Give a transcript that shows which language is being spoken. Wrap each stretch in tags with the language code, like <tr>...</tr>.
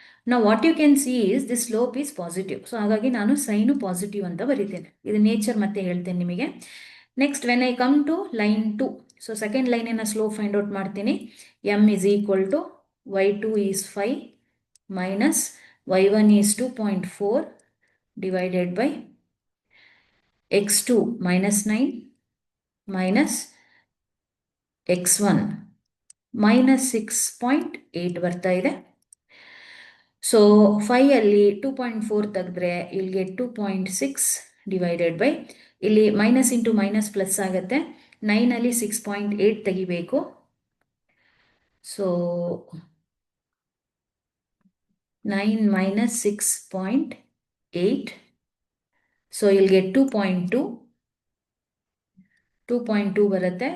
<en>Now what you can see is this slope is positive.</en> <kn>So ಹಾಗಾಗಿ ನಾನು sign positive ಅಂತ ಬರೀತೇನೆ. ಇದು nature ಮತ್ತೆ ಹೇಳ್ತೇನೆ ನಿಮಗೆ.</kn> <en>next when I come to line 2,</en> <kn>so second ಲೈನಿನ slope find out ಮಾಡ್ತೀನಿ.</kn> <en>m is equal to y2 is 5 minus y1 is 2.4 divided by x2 -9 minus x1 -6.8</en> <kn>ಬರ್ತಾ ಇದೆ. ಸೊ 5 ಅಲ್ಲಿ 2.4 ತೆಗೆದ್ರೆ ಇಲ್ಲಿ ಗೆಟ್ 2.6 ಡಿವೈಡೆಡ್ ಬೈ, ಇಲ್ಲಿ ಮೈನಸ್ ಇಂಟು ಮೈನಸ್ ಪ್ಲಸ್ ಆಗುತ್ತೆ. 9 ಅಲ್ಲಿ 6.8 ತೆಗಿಬೇಕು. ಸೊ 9 minus 6.8, ಸೊ ಇಲ್ಲಿ ಗೆಟ್ 2.2 ಬರುತ್ತೆ.</kn>